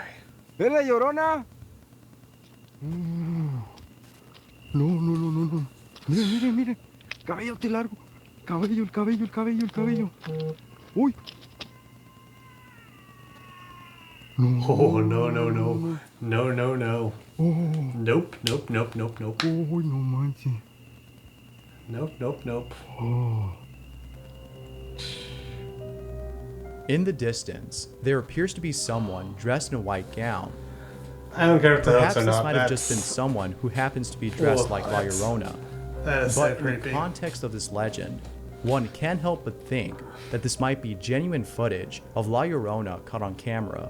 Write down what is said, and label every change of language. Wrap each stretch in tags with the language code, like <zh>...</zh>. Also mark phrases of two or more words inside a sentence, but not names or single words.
<es>¿Es la Llorona? No, no, no, no, no. Mira, mira, mira. Cabellote largo. Cabello, el cabello, el cabello, el cabello. Uy. No. Oh, no, no, no. No, no, no. Oh,</es> <en>Nope, nope, nope, nope, nope.</en> <es>uy, no manches.</es> <en>Nope, nope, nope. Oh. In the distance, there appears to be someone dressed in a white gown. I don't care if the Perhaps hoax or this not. might have just been someone who happens to be dressed like La Llorona. That is But so in the creepy. context of this legend, one can't help but think that this might be genuine footage of La Llorona caught on camera.</en>